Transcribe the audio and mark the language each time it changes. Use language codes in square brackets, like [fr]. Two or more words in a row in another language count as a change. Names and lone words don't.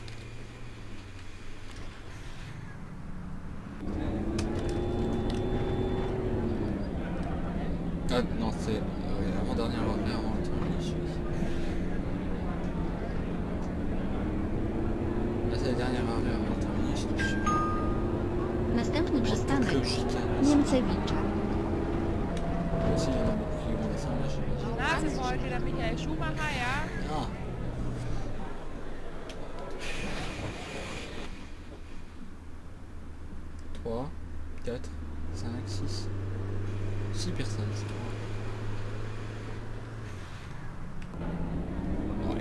[fr] Ah non, c'est l'avant-dernière avant le terminus. Là c'est la dernière heure avant le terminus. [pl] Następny przystanek [fr] Logique. [pl] Niemcewicze. [fr] Aussi il y en a beaucoup qui vont descendre là, j'imagine. [de] Na, sind wir heute wieder Michael Schumacher, ja? [fr] Ah. Trois, 4, 5, 6. 6 personnes. Ouais.